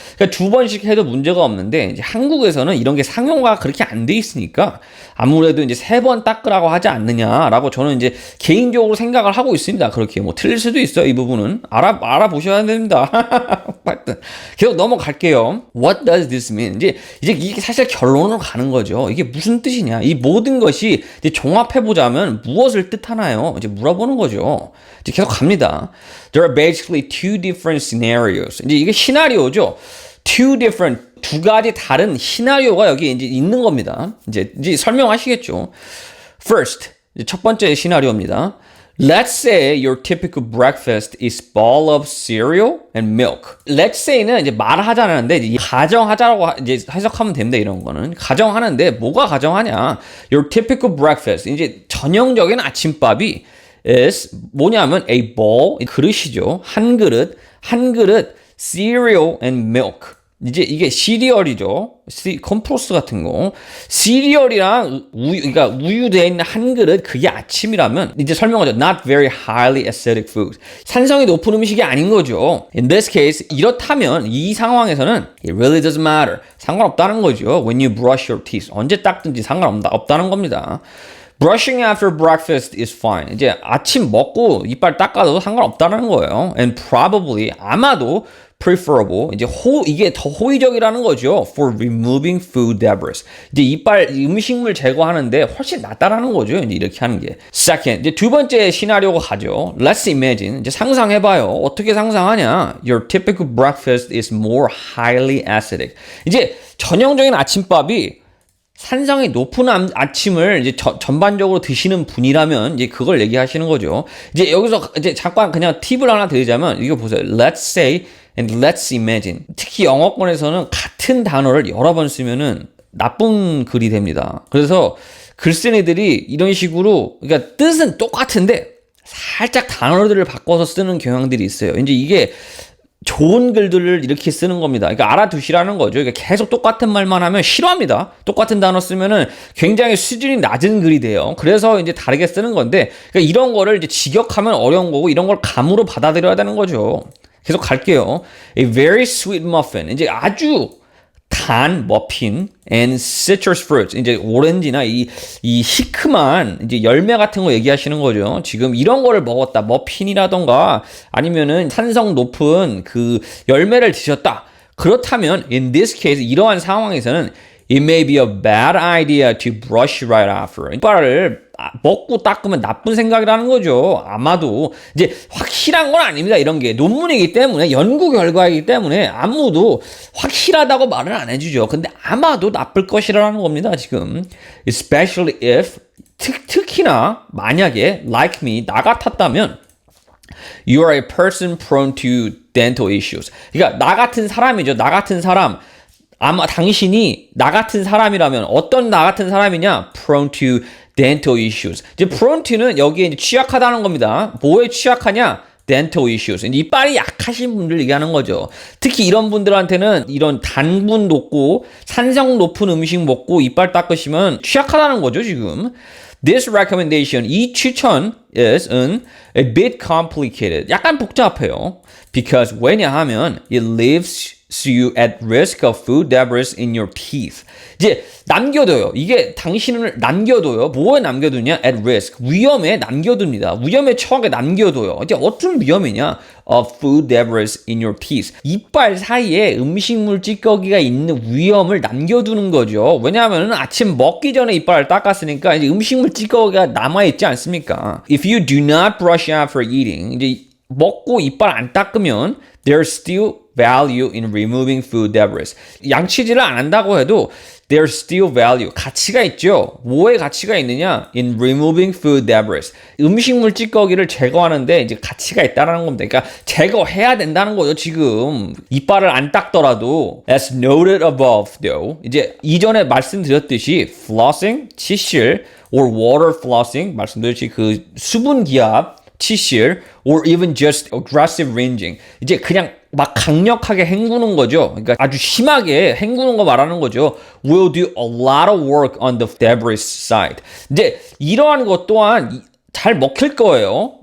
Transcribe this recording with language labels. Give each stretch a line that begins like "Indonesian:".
Korean: 그러니까 2번씩 해도 문제가 없는데 이제 한국에서는 이런 게 상용화가 그렇게 안 돼 있으니까 아무래도 이제 3번 닦으라고 하지 않느냐라고 저는 이제 개인적으로 생각을 하고 있습니다. 그렇게 뭐 틀릴 수도 있어요. 이 부분은 알아보셔야 됩니다. 하여튼 계속 넘어갈게요.
English: What does this mean?
Korean: 이제 이게 사실 결론으로 가는 거죠. 이게 무슨 뜻이냐? 이 모든 것이 이제 종합해 보자면 무엇을 뜻하나요? 이제 물어보는 거죠. 이제 계속 갑니다.
English: There are basically two different scenarios.
Korean: 이제 이게 시나리오죠. 두 가지 다른 시나리오가 여기 이제 있는 겁니다. 이제 설명하시겠죠.
English: First,
Korean: 이제 첫 번째 시나리오입니다.
English: Let's say your typical breakfast is bowl of cereal and milk. Let's say
Korean: 는 이제 말하자는데 이제 가정하자라고 이제 해석하면 됩니다. 이런 거는 가정하는데 뭐가 가정하냐?
English: Your typical breakfast
Korean: 이제 전형적인 아침밥이
English: is
Korean: 뭐냐면
English: a bowl
Korean: 그릇이죠. 한 그릇
English: cereal and milk.
Korean: 이제 이게 시리얼이죠. 컴프로스 같은 거. 시리얼이랑 그러니까 우유 되어 있는 한 그릇 그게 아침이라면 이제 설명하죠.
English: Not very highly acidic food.
Korean: 산성이 높은 음식이 아닌 거죠.
English: In this case
Korean: 이렇다면 이 상황에서는
English: it really doesn't matter.
Korean: 상관없다는 거죠.
English: When you brush your teeth.
Korean: 언제 닦든지 상관없다는 겁니다.
English: Brushing after breakfast is fine.
Korean: 이제 아침 먹고 이빨 닦아도 상관없다는 거예요.
English: And probably
Korean: 아마도
English: preferable.
Korean: 이제 이게 더 호의적이라는 거죠.
English: For removing food debris.
Korean: 이제 이빨 음식물 제거하는데 훨씬 낫다라는 거죠. 이제 이렇게 하는 게.
English: Second,
Korean: 이제 두 번째 시나리오가 가죠.
English: Let's imagine.
Korean: 이제 상상해봐요. 어떻게 상상하냐?
English: Your typical breakfast is more highly acidic.
Korean: 이제 전형적인 아침밥이 산성이 높은 아침을 이제 전반적으로 드시는 분이라면 이제 그걸 얘기하시는 거죠. 이제 여기서 이제 잠깐 그냥 팁을 하나 드리자면 이거 보세요.
English: Let's say and let's imagine.
Korean: 특히 영어권에서는 같은 단어를 여러 번 쓰면은 나쁜 글이 됩니다. 그래서 글쓴 애들이 이런 식으로 그러니까 뜻은 똑같은데 살짝 단어들을 바꿔서 쓰는 경향들이 있어요. 이제 이게 좋은 글들을 이렇게 쓰는 겁니다. 그러니까 알아두시라는 거죠. 그러니까 계속 똑같은 말만 하면 싫어합니다. 똑같은 단어 쓰면은 굉장히 수준이 낮은 글이 돼요. 그래서 이제 다르게 쓰는 건데, 그러니까 이런 거를 이제 직역하면 어려운 거고, 이런 걸 감으로 받아들여야 되는 거죠. 계속 갈게요.
English: A very sweet muffin.
Korean: 이제 아주 단 머핀
English: and citrus fruits.
Korean: 이제 오렌지나 이 시큼한 이제 열매 같은 거 얘기하시는 거죠. 지금 이런 거를 먹었다. 머핀이라던가 아니면은 산성 높은 그 열매를 드셨다. 그렇다면
English: in this case
Korean: 이러한 상황에서는
English: it may be a bad idea to brush right after.
Korean: 이빨을 먹고 닦으면 나쁜 생각이라는 거죠. 아마도 이제 확실한 건 아닙니다. 이런 게 논문이기 때문에 연구 결과이기 때문에 아무도 확실하다고 말은 안 해주죠. 근데 아마도 나쁠 것이라는 겁니다. 지금
English: especially if
Korean: 특히나 만약에
English: like me
Korean: 나 같았다면
English: you are a person prone to dental issues.
Korean: 그러니까 나 같은 사람이죠. 나 같은 사람. 아마 당신이 나 같은 사람이라면 어떤 나 같은 사람이냐?
English: Prone to dental issues.
Korean: 이제
English: prone to
Korean: 는 여기에 이제 취약하다는 겁니다. 뭐에 취약하냐?
English: dental issues.
Korean: 이빨이 약하신 분들 얘기하는 거죠. 특히 이런 분들한테는 이런 당분 높고 산성 높은 음식 먹고 이빨 닦으시면 취약하다는 거죠, 지금.
English: This recommendation,
Korean: 이 추천
English: is a bit complicated.
Korean: 약간 복잡해요.
English: Because
Korean: 왜냐하면
English: it leaves you at risk of food debris in your teeth.
Korean: 이제 남겨둬요. 이게 당신을 남겨둬요. 뭐에 남겨두냐?
English: At risk.
Korean: 위험에 남겨둡니다. 위험에 처하게 남겨둬요. 이제 어떤 위험이냐?
English: Of food debris in your teeth.
Korean: 이빨 사이에 음식물 찌꺼기가 있는 위험을 남겨두는 거죠. 왜냐하면 아침 먹기 전에 이빨을 닦았으니까 이제 음식물 찌꺼기가 남아있지 않습니까?
English: If you do not brush after eating,
Korean: 이제 먹고 이빨 안 닦으면
English: there's still value in removing food debris.
Korean: 양치질을 안 한다고 해도
English: there's still value.
Korean: 가치가 있죠. 뭐에 가치가 있느냐?
English: In removing food debris.
Korean: 음식물 찌꺼기를 제거하는데 이제 가치가 있다는 겁니다. 그러니까 제거해야 된다는 거죠, 지금. 이빨을 안 닦더라도
English: as noted above though.
Korean: 이제 이전에 말씀드렸듯이 flossing, 치실
English: or water flossing
Korean: 말씀드렸듯이 그 수분 기압 치실
English: or even just aggressive rinsing.
Korean: 이제 그냥 막 강력하게 헹구는 거죠. 그러니까 아주 심하게 헹구는 거 말하는 거죠.
English: Will do a lot of work on the debris side.
Korean: 이제 이러한 것 또한 잘 먹힐 거예요.